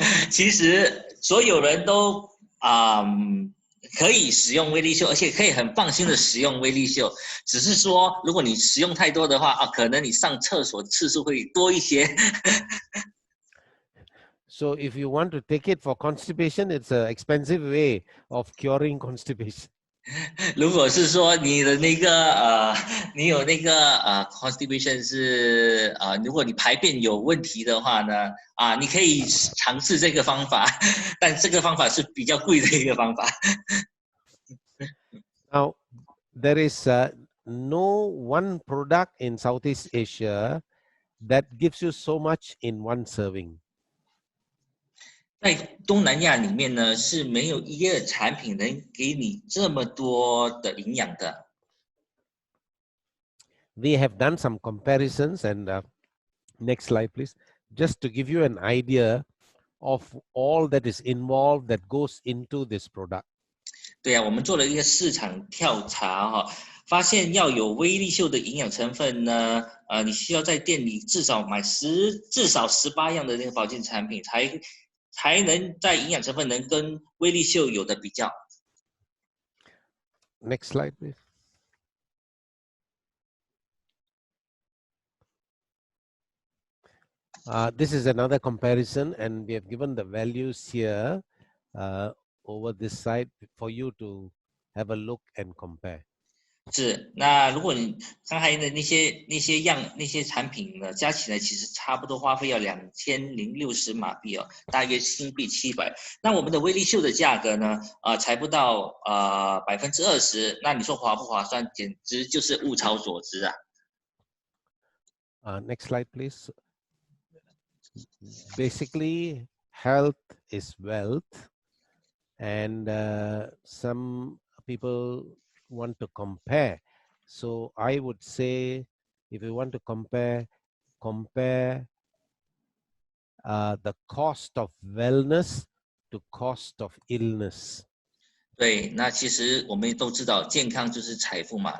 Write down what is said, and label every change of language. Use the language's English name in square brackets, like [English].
[Chinese] 其实所有人都可以使用威力秀，而且可以很放心的使用威力秀。只是说，如果你使用太多的话可能你上厕所次数会多一些。 [English] So if you want to take it for constipation, it's an expensive way of curing constipation. [Chinese] 如果是说你的那个你有那个constipation 是如果你排便有问题的话呢你可以尝试这个方法，但这个方法是比较贵的一个方法。 [English] Now, there is no one product in Southeast Asia that gives you so much in one serving. [Chinese] 在东南亚里面呢，是没有一个产品能给你这么多的营养的。 [English] We have done some comparisons, and next slide, please. Just to give you an idea of all that is involved that goes into this product. [Chinese] 对啊，我们做了一个市场调查发现要有威力秀的营养成分呢，你需要在店里至少买至少18样的那个保健产品才能在营养成分能跟威力秀有的比较。 [English] Next slide, please. This is another comparison, and we have given the values here over this side for you to have a look and compare. [Chinese] 是，那如果你刚才的那些产品呢，加起来其实差不多花费要2060马币大约新币700。那我们的威力秀的价格呢，才不到20%，那你说划不划算？简直就是物超所值啊。 [English] Next slide, please. Basically, health is wealth, and some people want to compare. So I would say, if you want to compare the cost of wellness to cost of illness. [Chinese] 对，那其实我们都知道，健康就是财富嘛。